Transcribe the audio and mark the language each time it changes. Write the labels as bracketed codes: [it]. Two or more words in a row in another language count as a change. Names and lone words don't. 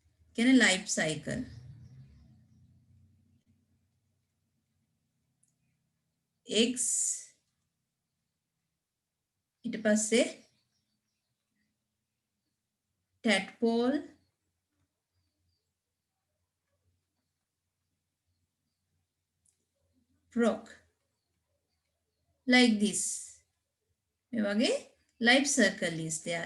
[en] කියන life cycle. eggs [si] ඊට පස්සේ [en] tadpole frog like this. [si] මේ වගේ [en] life circle is there.